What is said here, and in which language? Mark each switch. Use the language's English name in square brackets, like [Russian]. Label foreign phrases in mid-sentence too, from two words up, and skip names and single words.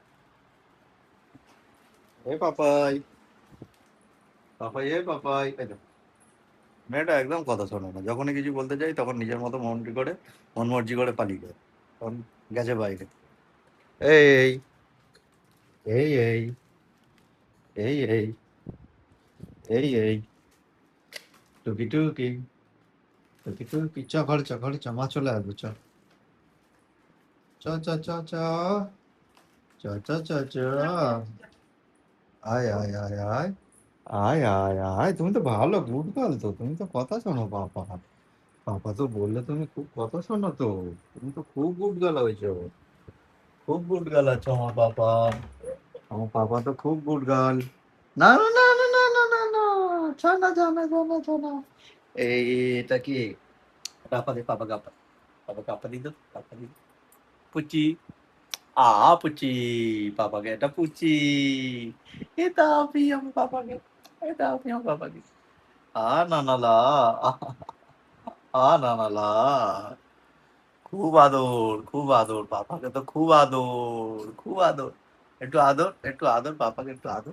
[Bangla] এ পাপাই, পাপাই, এ পাপাই, এই দেখো, মেয়েটা একদম কথা শোনে না। যখনই কিছু বলতে যাই তখন নিজের মতো মন মর্জি করে পালিয়ে যায়। তখন গেছে বাইরে। এই এই এই এই এই এই এই টুকি টুকি, টুকি টুকি, চ ঘরে চ, ঘরে চ, মা চলে আসবে, চ চ চ চ চ চ চ চ চ। আয় আয় আয় আয়, আয় আয় আয়। তুমি তো ভালো [English] good girl, [Bangla] তো তুমি তো কথা শোনো বাবা। পাপা তো বললে তুমি খুব কথা শোনো তো। তুমি তো খুব [English] good girl [Bangla] হয়েছো। খুব [English] good girl [Bangla] আছো আমার পাপা। আমার পাপা তো খুব [English] good girl. [Bangla] না না না না না না না না, ছানা ছানা ছানা ছানা। এই এটা কি? গাপা দে পাপা, গাপা। পাপা গাপা দি তো, গাপা দি। পুচি। পুচি। পাপাকে এটা পুচি। এটা আপনি আমার পাপাকে। এটা আপনি আমার পাপাকে। না না লা। না না লা। খুব আদর, খুব আদর। পাপাকে তো খুব আদর, খুব আদর। একটু আদর, একটু আদর, পাপাকে একটু আদর।